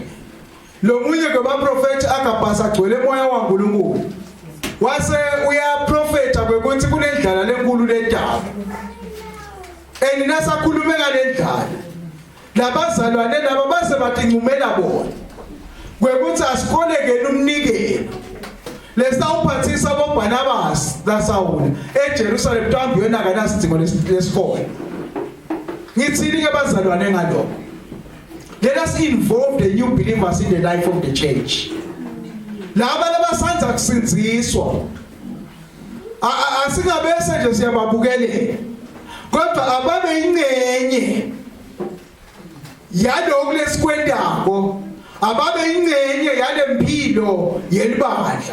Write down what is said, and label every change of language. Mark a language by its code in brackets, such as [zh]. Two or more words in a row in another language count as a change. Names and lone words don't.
[ss] Lo munye kwabaprofeti Agabus agcwele moya waNkulunkulu. Wase uyaprofeta kwekuthi kunendlala lenkulu ledaba. Nasakhulume ngalendlala. Labazalwane laba base batingcumela bona. Kwekuthi asikolekele umnikelo. Lesawuphathisa boBarnabas laSawule eJerusalem mhlawumbe yona akanasidingo lesikole. Ngithini ke bazalwane ngalokho? [en] Let us involve the new believers in the life of the church. [ss] Laba labasanza kusinziswa. Asingabese nje siyababukelela. Kodwa ababe ingcenye yalokho lesikwendako, ababe ingcenye yalempilo yelibandla.